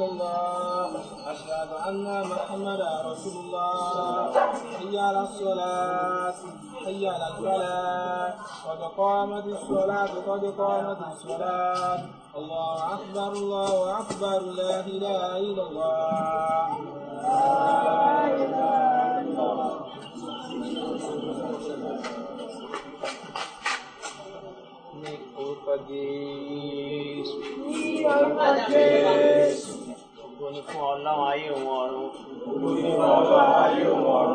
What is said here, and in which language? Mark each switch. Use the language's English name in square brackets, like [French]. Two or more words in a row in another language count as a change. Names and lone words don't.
[Arabic] الله أشهد أن محمدا رسول الله حي على الصلاة حي على الفلاح قد قامت الصلاة قد قامت الصلاة الله أكبر لا إله إلا الله [Yoruba] ní orúkọ Jésù. Ní orúkọ Jésù. Ògo ni fún Ọlọ́run ayé òun ọ̀run. Ògo ni fún Ọlọ́run ayé òun ọ̀run.